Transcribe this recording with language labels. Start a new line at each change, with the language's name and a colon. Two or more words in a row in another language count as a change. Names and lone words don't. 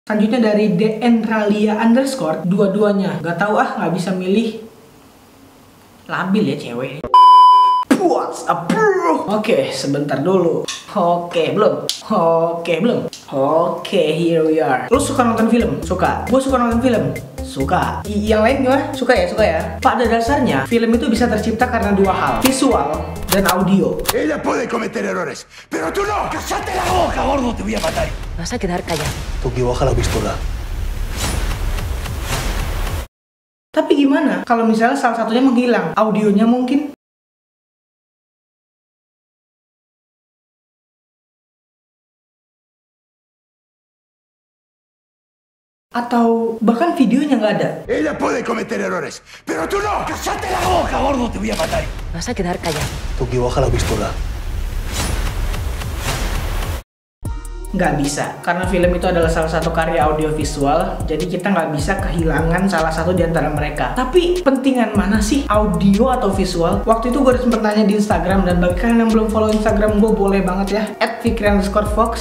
Indonesian: Selanjutnya dari @denralia_, dua-duanya. Gak tahu nggak bisa milih. Labil ya cewek.
English: What's up bro?
Indonesian: Oke, sebentar dulu. Oke, belum. Oke,
English: here we are.
Indonesian: Lu suka nonton film? Suka. Gue suka nonton film. Suka. Yang lain gimana? Suka ya. Pada dasarnya, film itu bisa tercipta karena dua hal, visual dan audio.
Spanish: Ella puede cometer errores, pero tú no. ¡Cállate la boca, gordo! Te voy a matar. Vas a quedar callado. Toki, baja la pistola.
Indonesian: Tapi gimana kalau misalnya salah satunya menghilang? Audionya mungkin? Atau bahkan videonya nggak ada?
Spanish: Ella puede cometer errores, pero tú no. ¡Cállate la boca, gordo! Te voy a matar. Vas a quedar callado. Toki, baja la pistola.
Indonesian: Nggak bisa, karena film itu adalah salah satu karya audiovisual, jadi kita nggak bisa kehilangan salah satu di antara mereka. Tapi pentingan mana sih, audio atau visual? Waktu itu gue sempet nanya di Instagram, dan bagi kalian yang belum follow Instagram gue, boleh banget ya, @fikri_fox.